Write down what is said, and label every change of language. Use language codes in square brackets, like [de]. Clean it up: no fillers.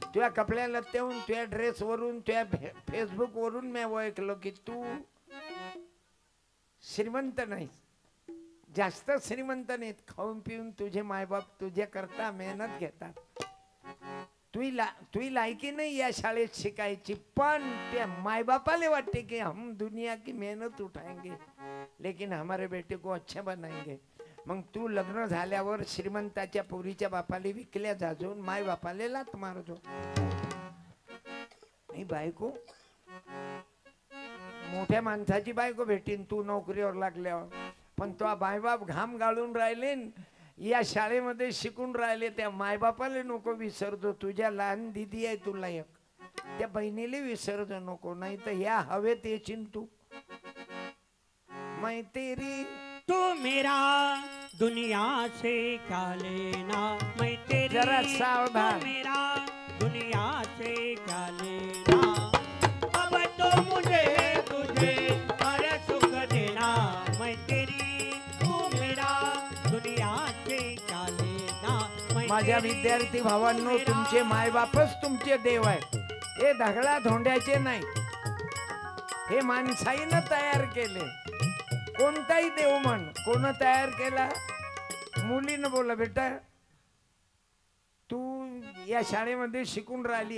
[mr] तुझ्या कपड्या लत्त्याहून, तुझ्या ड्रेसवरून, तुझ्या फेसबुकवरून मी ओळखलो की तू श्रीमंत नाही. जास्त श्रीमंत नाहीत. खाऊन पिऊन तुझे मायबाप तुझ्या करता मेहनत घेतात. तुही लायकी नाही या शाळेत शिकायची. पण त्या मायबापाले वाटते की [hi] हम दुनिया की मेहनत उठाएंगे लेकिन हमारे बेटे को अच्छा बनाएंगे. [mr] मग तू लग्न झाल्यावर श्रीमंताच्या पोरीच्या बापाले विकल्या जाजून माय बापाले लात मारतो. नाही बायको मोठ्या माणसाची बायको भेटीन तू नोकरीवर लागल्यावर. पण तो मायबाप घाम गाळून राहिले न, या शाळेमध्ये शिकून राहिले. त्या मायबापाला नको विसरतो. तुझ्या लहान दिदी आहे तुला एक, त्या बहिणीला विसरतो नको. नाही तर या हवेत येशील तू. [hi] मैं तेरी तू मेरा दुनिया से क्या लेना. मैं तेरी. जरा सावधान. तू मेरा दुनिया से क्या लेना. अब तो मुझे तुझे हर सुख देना. मैं तेरी. तू मेरा दुनिया से क्या लेना. मैं [mr] माझ्या [hi] तेरी. [mr] विद्यार्थी भावांनो, [hi] तू मेरा. [mr] तुमचे मायबापच तुमचे देव आहे. हे दगडा धोंड्याचे नाही. हे माणसाईनं तयार केले. कोणताही देव म्हण. कोण तयार केला? मुलीनं. बोला बेटा तू या शाळेमध्ये शिकून राहिली.